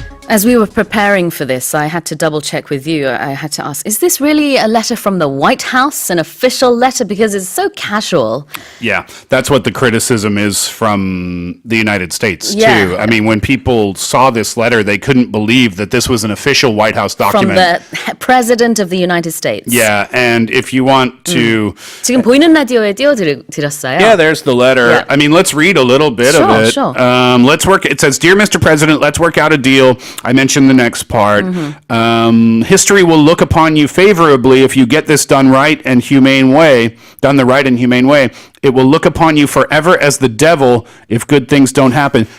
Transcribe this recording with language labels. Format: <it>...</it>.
<en>As we were preparing for this, I had to double check with you. I had to ask, is this really a letter from the White House, an official letter? Because it's so casual. Yeah, that's what the criticism is from the United States, Yeah. too. I mean, when people saw this letter, they couldn't believe that this was an official White House From document. the President of the United States. Yeah, and if you want to...</en> <ko>지금 보이는 라디오에 띄워드렸어요.</ko> <en>Yeah, there's the letter. Yeah. I mean, let's read a little bit of it. Sure. Let's work. It says, "Dear Mr. President, let's work out a deal." I mentioned the next part. History will look upon you favorably if you get this done the right and humane way. It will look upon you forever as the devil if good things don't happen.</en>